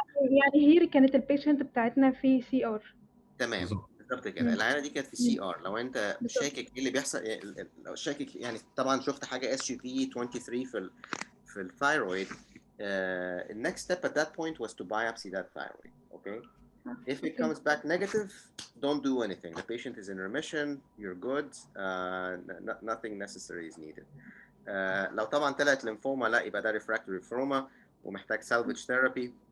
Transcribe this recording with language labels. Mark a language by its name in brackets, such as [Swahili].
[Arabic] يعني هي كانت البيشنت بتاعتنا في سي ار. تمام بالظبط كده. العينه دي كانت في سي ار. لو انت شاكك ايه اللي بيحصل، لو شاكك يعني طبعا شفت حاجه اس يو في 23 في الثايرويد. [English] The next step at that point was to biopsy that thyroid. Okay. If it comes back negative, don't do anything. The patient is in remission. You're good. Nothing necessary is needed. [Arabic] لو طبعا طلعت ليمفوما لا يبقى ده [English] refractory lymphoma [Arabic] ومحتاج [English] salvage therapy.